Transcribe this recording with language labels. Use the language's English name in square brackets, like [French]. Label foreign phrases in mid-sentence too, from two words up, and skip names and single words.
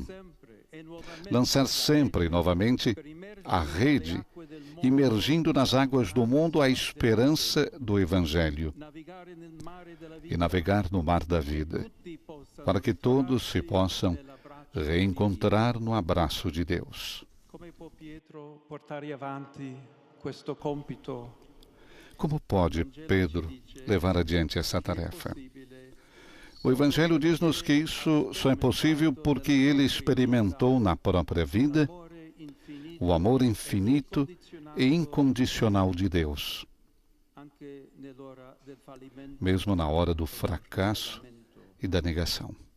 [Portuguese] Lançar sempre e novamente a rede, imergindo nas águas do mundo a esperança do Evangelho e navegar no mar da vida, para que todos se possam reencontrar no abraço de Deus. [Italian] Come può Pietro portare avanti questo compito? [Portuguese] Como pode Pedro levar adiante essa tarefa? O Evangelho diz-nos que isso só é possível porque ele experimentou na própria vida o amor infinito e incondicional de Deus, mesmo na hora do fracasso e da negação.